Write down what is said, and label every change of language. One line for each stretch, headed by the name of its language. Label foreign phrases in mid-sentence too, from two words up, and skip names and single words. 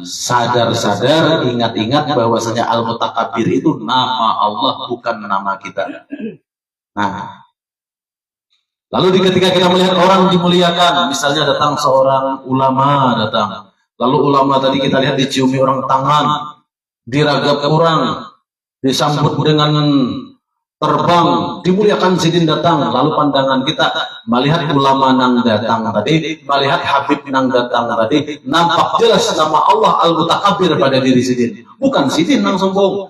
Indonesian: Sadar-sadar, ingat-ingat bahwasanya Al-Mutakabbir itu nama Allah, bukan nama kita. Nah, lalu ketika kita melihat orang dimuliakan, misalnya datang seorang ulama datang, lalu ulama tadi kita lihat diciumi orang tangan, diragap orang, disambut dengan terbang, dimuliakan sidin datang, lalu pandangan kita melihat ulama nang datang tadi, melihat Habib nang datang tadi, nampak jelas nama Allah Al-Mutakabbir pada diri sidin, bukan sidin nang sombong.